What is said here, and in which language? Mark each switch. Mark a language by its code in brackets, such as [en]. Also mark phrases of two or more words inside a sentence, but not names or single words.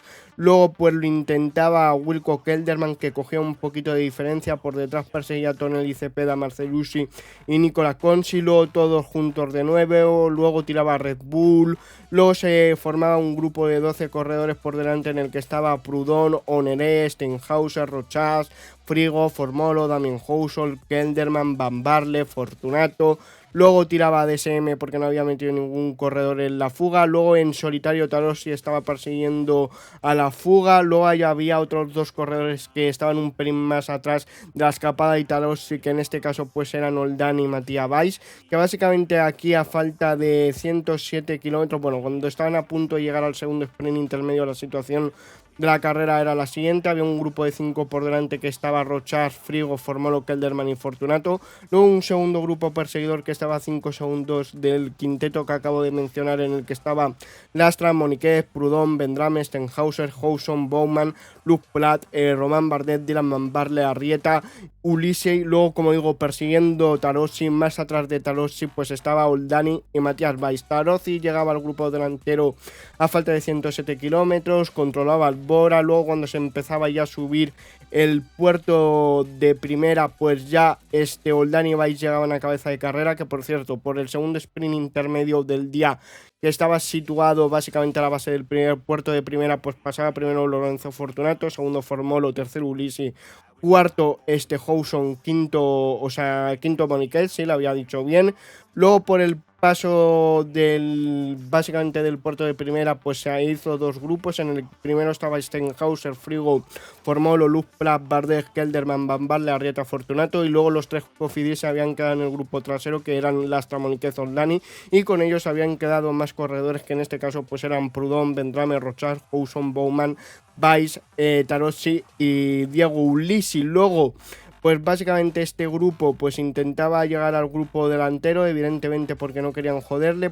[es] Luego, pues lo intentaba Wilco Kelderman, que cogía un poquito de diferencia. Por detrás perseguía a Tonelli Cepeda, Marcelucci y Nicola Consilo, todos juntos de nuevo. Luego tiraba Red Bull. Luego se formaba un grupo de 12 corredores por delante en el que estaba Proudhon, Honoré, Stenhauser, Rochas, Frigo, Formolo, Damien Housel, Kelderman, Van Barle, Fortunato. Luego tiraba DSM porque no había metido ningún corredor en la fuga. Luego en solitario Tarossi estaba persiguiendo a la fuga. Luego ahí había otros dos corredores que estaban un pelín más atrás de la escapada y Tarossi, que en este caso pues eran Oldani y Matías Valls, que básicamente aquí a falta de 107 kilómetros, bueno, cuando estaban a punto de llegar al segundo sprint intermedio, la situación de la carrera era la siguiente. Había un grupo de 5 por delante que estaba Rochas, Frigo, Formolo, Kelderman y Fortunato. Luego un segundo grupo perseguidor que estaba a 5 segundos del quinteto que acabo de mencionar, en el que estaba Lastra, Moniquez, Proudhon, Vendrame, Stenhauser, Houson, Bowman, Luc Plat, Román Bardet, Dylan Van Barle, Arrieta, Ulisses. Luego, como digo, persiguiendo Tarossi. Más atrás de Tarossi pues estaba Oldani y Matías Valls. Tarossi llegaba al grupo delantero a falta de 107 kilómetros, controlaba el Bora. Luego, cuando se empezaba ya a subir el puerto de primera, pues ya Oldani y Valls llegaban a cabeza de carrera, que por cierto, por el segundo sprint intermedio del día, que estaba situado básicamente a la base del primer puerto de primera, pues pasaba primero Lorenzo Fortunato, segundo Formolo, tercero Ulisses, cuarto Houson, quinto Moniquet, sí, lo había dicho bien. Luego por el paso básicamente del puerto de primera, pues se hizo dos grupos. En el primero estaba Stenhauser, Frigo, Formolo, Luz, Plat, Bardet, Kelderman, Van Barle, Arrieta, Fortunato, y luego los tres Cofidis se habían quedado en el grupo trasero, que eran Lastra, Moniquez, Oldani, y con ellos habían quedado más corredores, que en este caso pues eran Proudhon, Vendrame, Rochas, Houson, Bowman, Valls, Tarossi y Diego Ulissi. Luego pues básicamente este grupo pues intentaba llegar al grupo delantero, evidentemente porque no querían joderle.